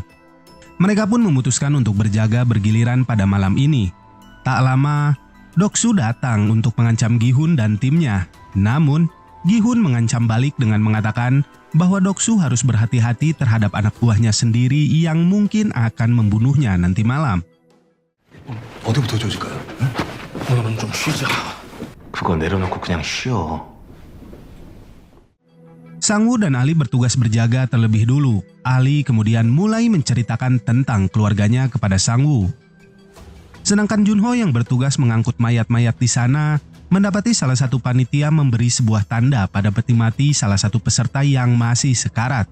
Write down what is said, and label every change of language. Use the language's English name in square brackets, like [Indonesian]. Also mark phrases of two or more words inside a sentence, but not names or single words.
[Indonesian] Mereka pun memutuskan untuk berjaga bergiliran pada malam ini. Tak lama, Doksu datang untuk mengancam Gi-hun dan timnya. Namun, Gi-hun mengancam balik dengan mengatakan bahwa Doksu harus berhati-hati terhadap anak buahnya sendiri yang mungkin akan membunuhnya nanti malam. [Korean] 어디부터 조질까요? 오늘은 좀 쉬자. 그거 내려놓고 그냥 쉬어. [Indonesian] Sang-woo dan Ali bertugas berjaga terlebih dulu. Ali kemudian mulai menceritakan tentang keluarganya kepada Sang-woo. Sedangkan Junho yang bertugas mengangkut mayat-mayat di sana mendapati salah satu panitia memberi sebuah tanda pada peti mati salah satu peserta yang masih sekarat.